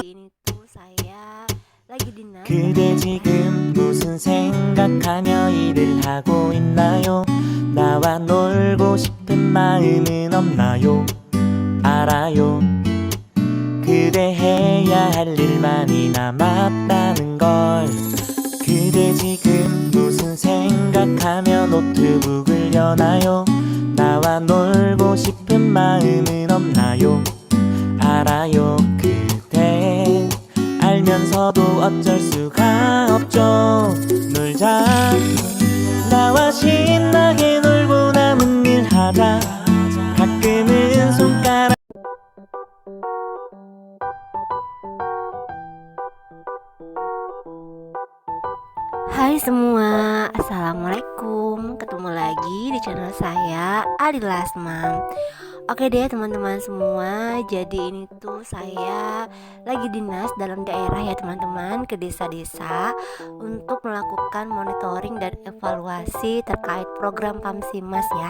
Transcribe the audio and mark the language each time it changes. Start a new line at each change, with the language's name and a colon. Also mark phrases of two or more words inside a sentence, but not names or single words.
Indonesian: ini tuh saya lagi dinas.
Korean: 그대 지금 무슨 생각하며 일을 하고 있나요? 나와 놀고 싶은 마음은 없나요? 알아요. 그대 해야 할 일 많이 남았다는 걸. 그대 지금 무슨 생각하며 노트북을 여나요? 나와 놀고 싶은 마음은 없나요? 알아요. 그대 알면서도 어쩔 수가 없죠. 놀자. 나와 신나게 놀고 남은 일 하자. 가끔은 손가락.
Indonesian: Hai semua, assalamualaikum. Ketemu lagi di channel saya Adila Asmam. Oke deh teman-teman semua, jadi ini tuh saya lagi dinas dalam daerah ya teman-teman, ke desa-desa untuk melakukan monitoring dan evaluasi terkait program Pamsimas ya.